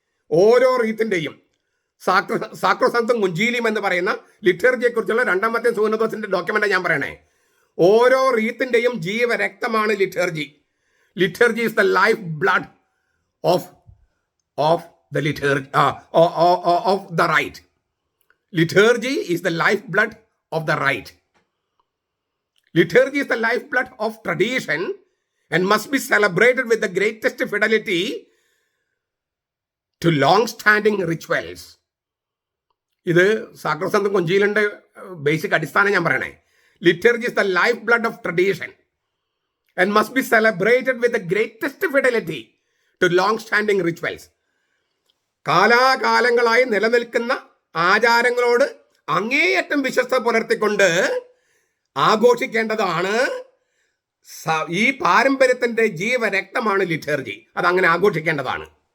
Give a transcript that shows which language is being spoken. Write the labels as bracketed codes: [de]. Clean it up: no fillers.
[ml] ഓരോ റീത്തിന്റെയും സാക്രോസങ്ക്തും മുഞ്ചീലിയം എന്ന് പറയുന്ന ലിറ്റർജിയെ കുറിച്ചുള്ള 2ാമത്തെ സൂനദോസിന്റെ ഡോക്യുമെന്റ് ഞാൻ പറയണേ. ഓരോ റീത്തിന്റെയും ജീവരക്തമാണ് liturgy. [en] Liturgy is the life blood of the liturgy of the rite. Liturgy is the lifeblood of the rite. Liturgy is the lifeblood of tradition and must be celebrated with the greatest fidelity to long-standing rituals. [ml] ഇത് സാക്രോസങ്ക്തും കൊഞ്ചീലിന്റെ basic അടിസ്ഥാനം ഞാൻ പറയണേ. [en] Liturgy is the lifeblood of tradition and must be celebrated with the greatest fidelity to long-standing rituals. [ml] കാലാകാലങ്ങളായി നിലനിൽക്കുന്ന ആചാരങ്ങളോട് അങ്ങേയറ്റം വിശ്വസ്ത പുലർത്തിക്കൊണ്ട് ആഘോഷിക്കേണ്ടതാണ്. ഈ പാരമ്പര്യത്തിന്റെ ജീവരക്തമാണ് ലിറ്റർജി. അതങ്ങനെ ആഘോഷിക്കേണ്ടതാണ്.